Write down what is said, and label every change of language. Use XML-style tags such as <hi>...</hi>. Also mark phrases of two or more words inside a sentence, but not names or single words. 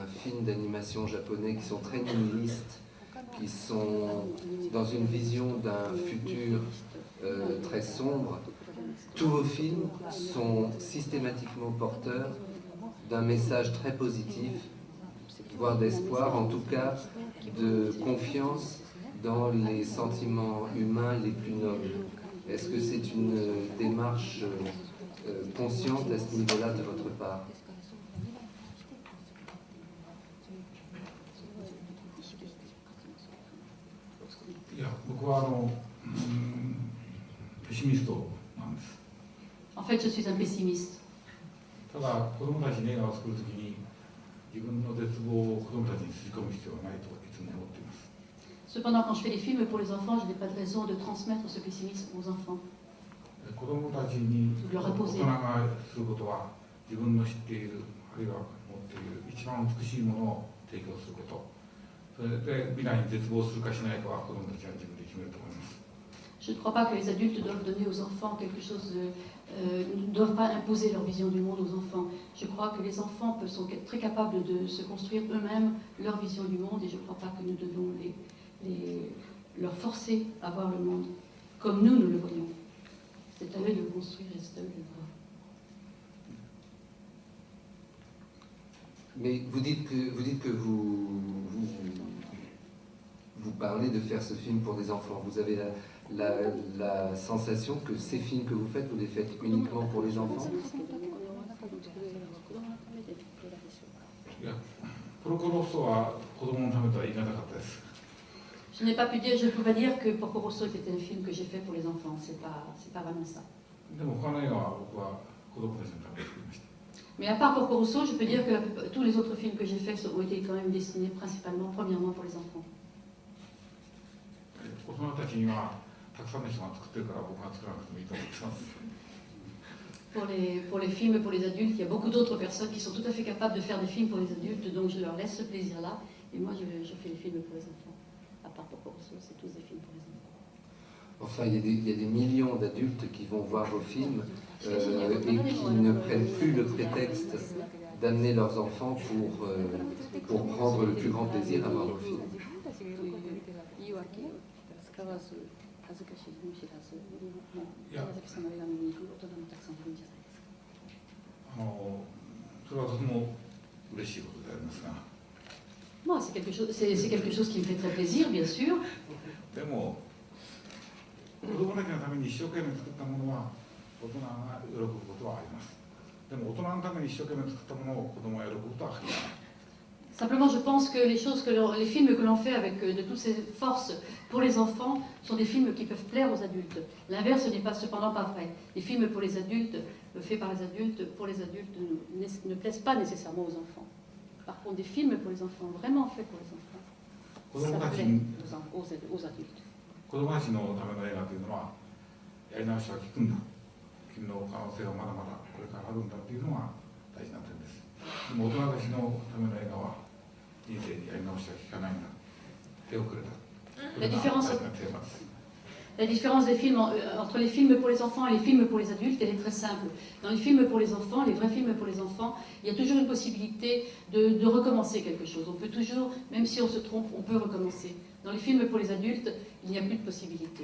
<fr>films d'animation japonais qui sont très nihilistes, qui sont dans une vision d'un futur très sombre, tous vos films sont systématiquement porteurs d'un message très positif, voire d'espoir, en tout cas de confiance dans les sentiments humains les plus nobles. Est-ce que c'est une démarche consciente à ce niveau-là de votre part?</fr> <ja>いや、僕はペシミストなんです。</ja> <fr>En fait, je suis un pessimiste.</fr> <ja>ただ、子供たちに映画を作るときに自分の絶望を子供たちにすり込む必要はないといつも思っています。</ja> <fr>Cependant, quand je fais des films pour les enfants, je n'ai pas de raison de transmettre ce pessimisme aux enfants.</fr> <ja>子供たちに大人がすることは自分の知っているあるいは持っている一番美しいものを提供すること、それで未来に絶望するかしないかは子供たちは自分で決めると思います。</ja> <fr>Je ne crois pas que les adultes doivent donner aux enfants quelque chose, ne doivent pas imposer leur vision du monde aux enfants. Je crois que les enfants sont très capables de se construire eux-mêmes leur vision du monde et je ne crois pas que nous devons leur forcer à voir le monde comme nous le voyons. C'est à eux de le construire et c'est à eux de le voir. Mais vous dites que vous parlez de faire ce film pour des enfants. Vous avez la sensation que ces films que vous les faites uniquement pour les enfants?</fr> <ja>いや、プロコロッソは子供のためとは言い難かったです。</ja> <fr>Je n'ai pas pu dire, je ne peux pas dire que Porco Rosso était un film que j'ai fait pour les enfants, c'est pas vraiment ça.</fr> <ja>でも他の映画は僕は子供たちのために作りました。</ja> <fr>Mais à part Porco Rosso, je peux dire que tous les autres films que j'ai faits ont été quand même destinés principalement, premièrement pour les enfants.</fr> <ja>大人たちにはたくさんの人が作ってるから僕が作らなくてもいいと思ってます。</ja> <fr>Pour les films et pour les adultes, il y a beaucoup d'autres personnes qui sont tout à fait capables de faire des films pour les adultes, donc je leur laisse ce plaisir-là. Et moi, je fais les films pour les enfants. À part Porco Rosso, c'est tous des films pour les enfants. Enfin, il y a des millions d'adultes qui vont voir vos films et qui ne prennent plus le prétexte d'amener leurs enfants pour prendre le plus grand plaisir à voir vos films.</fr> <ja>いや、それはとても嬉しいことでありますが。</ja> <fr>Moi, c'est quelque chose qui me fait très plaisir, bien sûr.</fr> <ja>でも子供たちのために一生懸命作ったものは大人が喜ぶことはあります。でも大人のために一生懸命作ったものを子供が喜ぶことは限らない。</ja> <fr>Simplement, je pense que les films que l'on fait avec de toutes ces forces pour les enfants sont des films qui peuvent plaire aux adultes. L'inverse n'est pas cependant pas vrai. Les films pour les adultes, faits par les adultes, pour les adultes, ne plaisent pas nécessairement aux enfants. Par contre, des films pour les enfants, vraiment faits pour les enfants, ça plaît aux adultes.</fr> <ja>子供たちのための映画というのはやり直しは効くんだ。君の可能性はまだまだこれからあるんだというのが大事な点です。でも大人たちのための映画は人生にやり直しは効かないんだ。手をくれた。</ja> <fr>La différence,</fr> <ja>大事なテーマです。</ja> <fr>La différence des films, entre les films pour les enfants et les films pour les adultes, elle est très simple. Dans les films pour les enfants, les vrais films pour les enfants, il y a toujours une possibilité de recommencer quelque chose. On peut toujours, même si on se trompe, on peut recommencer. Dans les films pour les adultes, il n'y a plus de possibilité.</fr>